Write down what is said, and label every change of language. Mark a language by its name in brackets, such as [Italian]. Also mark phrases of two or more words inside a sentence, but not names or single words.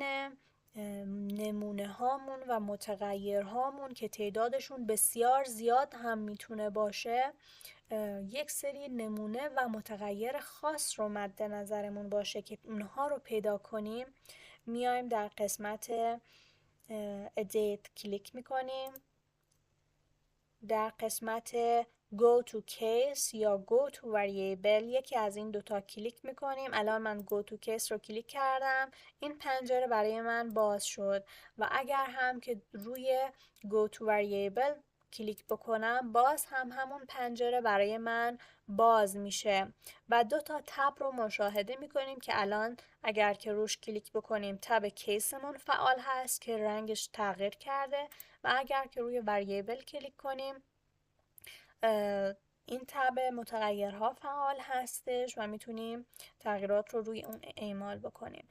[Persian] نمونه هامون و متغیر هامون که تعدادشون بسیار زیاد هم میتونه باشه، یک سری نمونه و متغیر خاص رو مد نظرمون باشه که اونها رو پیدا کنیم، میایم در قسمت edit کلیک میکنیم، در قسمت [English] go to case [Persian] یا [English] go to variable [Persian] یکی از این دوتا کلیک میکنیم. الان من [English] go to case [Persian] رو کلیک کردم، این پنجره برای من باز شد و اگر هم که روی [English] go to variable [Persian] کلیک بکنم باز هم همون پنجره برای من باز میشه و دو تا تب رو مشاهده میکنیم که الان اگر که روش کلیک بکنیم تب کیسمون فعال هست که رنگش تغییر کرده و اگر که روی variable کلیک کنیم این تب متغیرها فعال هستش و میتونیم تغییرات رو روی اون اعمال بکنیم.